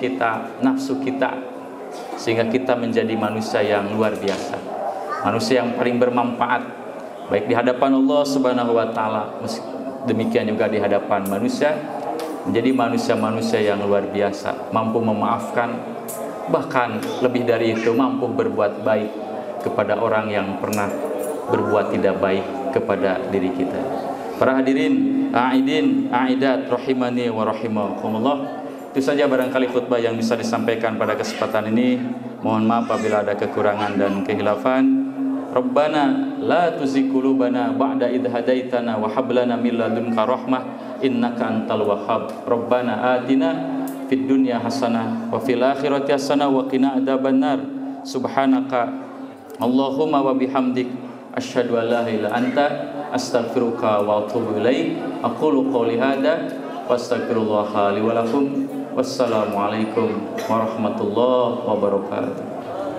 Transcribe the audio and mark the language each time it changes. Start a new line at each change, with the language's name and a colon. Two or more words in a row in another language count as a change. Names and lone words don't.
Indonesian: kita, nafsu kita, sehingga kita menjadi manusia yang luar biasa, manusia yang paling bermanfaat baik di hadapan Allah
Arabic: سبحانه وتعالى,
Indonesian: demikian juga di hadapan manusia, menjadi manusia-manusia yang luar biasa, mampu memaafkan, bahkan lebih dari itu mampu berbuat baik kepada orang yang pernah berbuat tidak baik kepada diri kita.
Arabic: Para الحاضرين العائدين العائدات رحمني ورحمكم الله.
Indonesian: Itu saja barangkali khutbah yang bisa disampaikan pada kesempatan ini. Mohon maaf apabila ada kekurangan dan kehilafan.
Arabic: ربنا لا تزغ قلوبنا بعد إذ هديتنا وهب لنا من لدنك رحمة إنك أنت الوهاب. ربنا آتنا في الدنيا حسنة وفي الآخرة حسنة وقنا عذاب النار. سبحانك اللهم وبحمدك أشهد أن لا إله إلا أنت أستغفرك وأتوب إليك. أقول قولي هذا وأستغفر الله لي ولكم. والسلام عليكم ورحمة الله وبركاته.